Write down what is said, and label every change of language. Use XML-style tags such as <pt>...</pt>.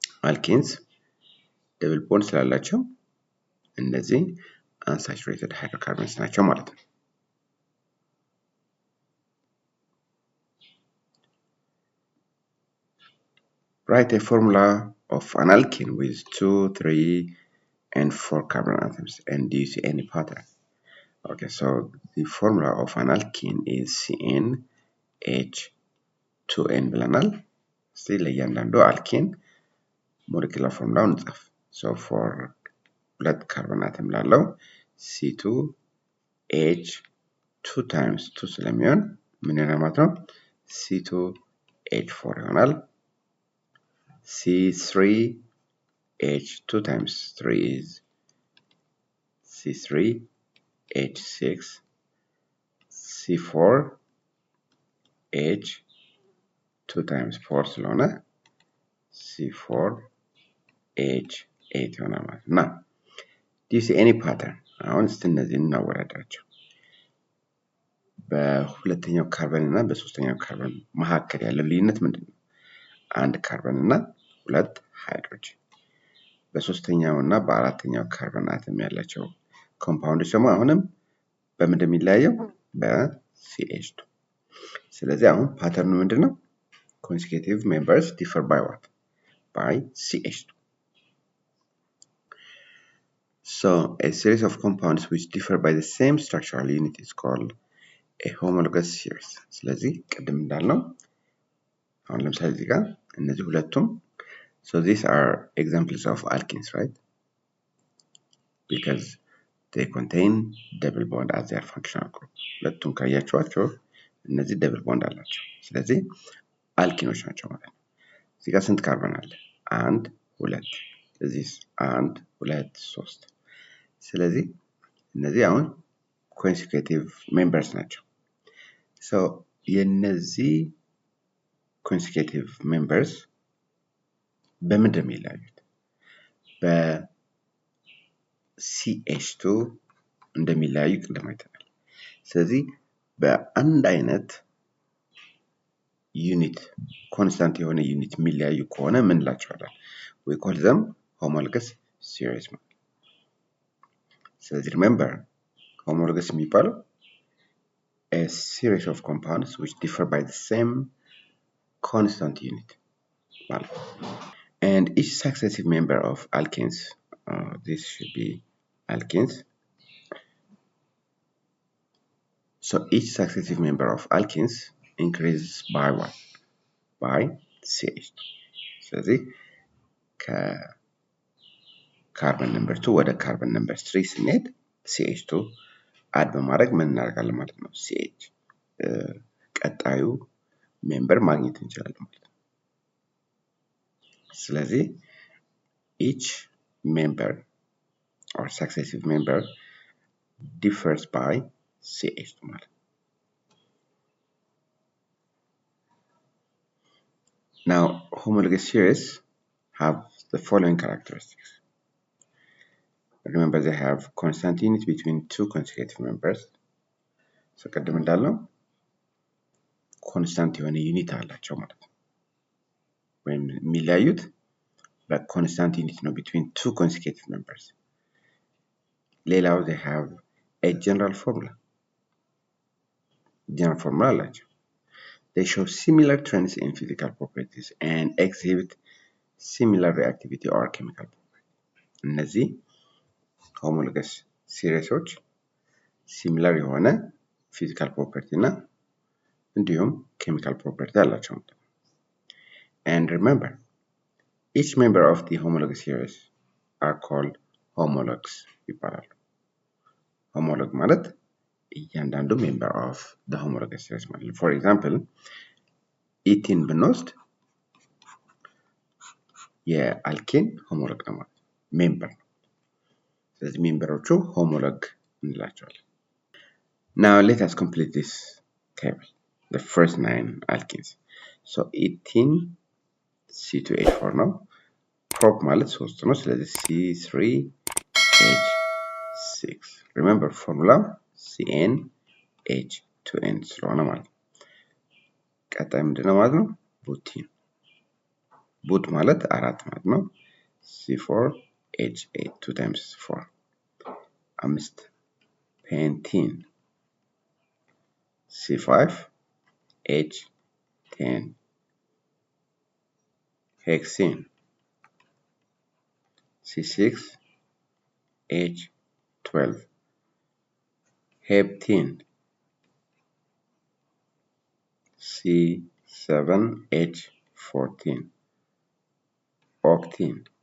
<en>Alkenes double bond</en> <am>ስላላቸው እነዚህ</am> <en>unsaturated hydrocarbons</en> <am>ናቸው ማለት ነው።</am> <en>Write a formula of an alkene with 2, 3, and 4 carbon atoms, and do you see any pattern? Okay, so the formula of an alkene is CnH2n</en> <am>ብለናል። እስቲ ለእያንዳንዱ አልኬን ሞለኪላር ፎርሙላውን እንጻፍ።</am> <en>So for</en> <am>ሁለት ካርቦን አተም ላለው C2H2 times 2 ስለሚሆን ምን ይሆናል ማለት ነው?</am> <en>C2H4</en> <am>ይሆናል።</am> <en>C3H2 times 3 is C3H6, C4H2 times 4</en> <am>ስለሆነ C4H8 ይሆናል ማለት ነው።</am> <en>Do you see any pattern?</en> <am>አሁን እስቲ እነዚህን እናወዳድራቸው። በሁለተኛው ካርበን እና በሶስተኛው ካርበን መካከል ያለው ልዩነት ምንድን ነው? አንድ ካርበን እና ሁለት ሃይድሮጅን። በሶስተኛው እና በአራተኛው ካርበን አተም ያላቸው ኮምፓውንዶች ደግሞ አሁንም በምንድን የሚለያየው? በCH2። ስለዚህ አሁን ፓተርኑ ምንድን ነው?</am> <en>Consecutive members differ by what? By CH2. So a series of compounds which differ by the same structural unit is called a homologous series.</en> <am>ስለዚህ ቅድም እንዳልነው አሁን ለምሳሌ እዚህ ጋር እነዚህ ሁለቱም</am> <en>so these are examples of alkenes, right? Because they contain double bond as their functional group.</en> <am>ሁለቱም ካያችኋቸው እነዚህ double bond አላቸው። ስለዚህ አልኪኖች ናቸው ማለት ነው። እዚህ ጋር ስንት ካርበን አለ? አንድ፣ ሁለት። ስለዚህ አንድ፣ ሁለት፣ ሶስት። ስለዚህ እነዚህ አሁን consecutive members ናቸው።</am> <en>So</en> <am>የነዚህ consecutive members በምንድን ነው የሚለያዩት? በCH2 እንደሚለያዩ ቅድም አይተናል። ስለዚህ በአንድ አይነት ዩኒት ኮንስታንት የሆነ ዩኒት የሚለያዩ ከሆነ ምን እንላቸዋለን?</am> <en>We call them homologous series.</en> <am>ስለዚህ</am> <en>remember homologous</en> <am>የሚባለው</am> <en>a series of compounds which differ by the same constant unit. And each successive member of alkenes, this should be alkenes. So each successive member of alkenes increases by what? By CH2.</en> <am>ስለዚህ ከካርበን ነምበር 2 ወደ ካርበን ነምበር 3 ስንሄድ CH2 አድ በማድረግ ምን እናደርጋለን ማለት ነው? CH ቀጣዩ ሜምበር ማግኘት እንችላለን ማለት ነው። ስለዚህ</am> <en>each member or successive member differs by CH2</en> <am>ማለት ነው።</am> <en>Now homologous series have the following characteristics. Remember, they have constant unit between two consecutive members.</en> <am>So ቅድም እንዳልነው ኮንስታንት የሆነ ዩኒት አላቸው ማለት ነው። ወይም የሚለያዩት በኮንስታንት ዩኒት ነው</am> <en>between two consecutive members.</en> <am>ሌላው</am> <en>they have a general formula. General formula</en> <am>አላቸው.</am> <en>They show similar trends in physical properties and exhibit similar reactivity or chemical property.</en> <am>እነዚህ homologous seriesዎች ሲሚላር የሆነ ፊዚካል ፕሮፐርቲ እና እንዲሁም ኬሚካል ፕሮፐርቲ አላቸው።</am> <en>And remember, each member of the homologous series are called homologs</en> <am>ይባላሉ። ሆሞሎግ ማለት እያንዳንዱ ሜምበር ኦፍ the homologous series ማለት ነው።</am> <en>For example,</en> <am>ኢቲን ብንወስድ የአልኬን ሆሞሎግ ነው ማለት ሜምበር ነው። ስለዚህ ሜምበሮቹ ሆሞሎግ እንላቸዋለን።</am> <en>Now let us complete this table. The first 9 alkenes.</en> <am>So 18 C2H4 ነው። prop ማለት 3 ነው። ስለዚህ C3H6.</am> <en>Remember formula CnH2n</en> <am>ስለሆነ ማለት ነው። ቀጣይ ምንድነው ማለት ነው? ቡቲን። ቡት ማለት 4 ማለት ነው። C4H8 2 times 4.</am> <en>5 ፔንቲን C5H10 hexene C6H12 heptene C7H14 octene</en>